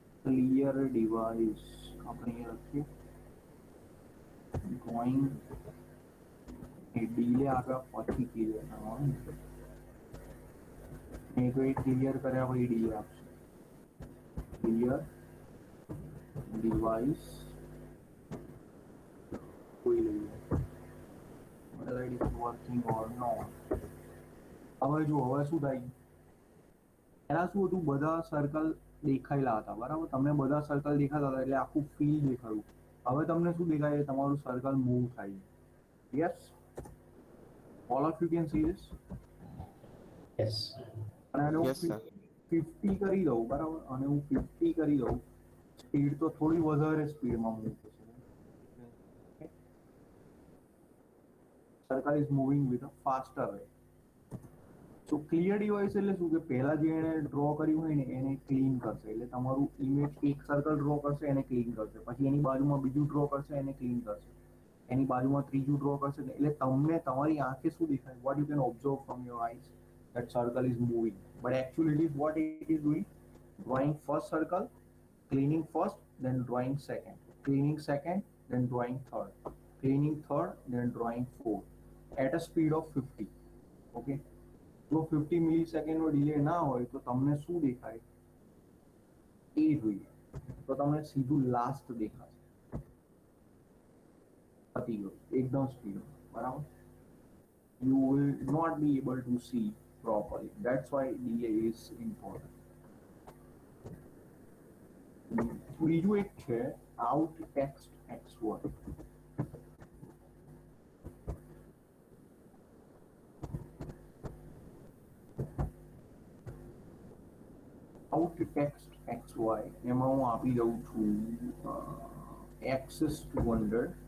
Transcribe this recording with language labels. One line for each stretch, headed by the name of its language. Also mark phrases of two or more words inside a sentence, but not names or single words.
English: clear device
Gujarati: આપણે અહીંયા લખીએ ડ્રોઈંગ એ ડીલે આપ્યા પછી ક્લિયર કરવાનું એ તો એ ક્લિયર કર્યા પછી ડીલે આપશે
English: clear device
Gujarati: કોઈ લઈએ
English: whether it is working or not.
Gujarati: હવે જો હવે શું થાય પહેલા શું હતું બધા સર્કલ દેખાયેલા હતા બરાબર તમને બધા સર્કલ દેખાતા હતા એટલે આખું ફીલ દેખાયું હવે તમને શું દેખાય તમારું સર્કલ મૂવ થાય યસ
English: all of you can see this Yes.
Gujarati: અને આને
English: Yes, sir.
Gujarati: 50 કરી દઉં બરાબર અને હું 50 કરી દઉં સ્પીડ તો થોડી વધારે સ્પીડમાં મૂવ થશે
English: circle is moving with a faster rate
Gujarati: તો
English: clear device
Gujarati: એટલે શું કે પહેલા જે એને ડ્રો કર્યું હોય ને એને ક્લીન કરશે એટલે તમારું ઇમેજ એક સર્કલ ડ્રો કરશે એને ક્લીન કરશે પછી એની બાજુમાં બીજું ડ્રો કરશે એને ક્લીન કરશે એની બાજુમાં ત્રીજું ડ્રો કરશે એટલે તમને તમારી આંખે શું દેખાય
English: what you can observe from your eyes that circle is moving but actually it is what it is doing drawing first circle cleaning first then drawing second cleaning second then drawing third cleaning third then drawing fourth at a speed of 50 okay
Gujarati: જો 50 મિલીસેકન્ડનો ડિલે ના હોય તો તમને શું દેખાય એ જોઈએ તો તમને સીધું લાસ્ટ દેખાશે પતી ગયું એકદમ સ્પીડ બરાબર
English: you will not be able to see properly that's why delay is important
Gujarati: બીજું એક છે
English: out text x1 out text xy
Gujarati: એમાં હું આપી દઉં છું
English: x is 200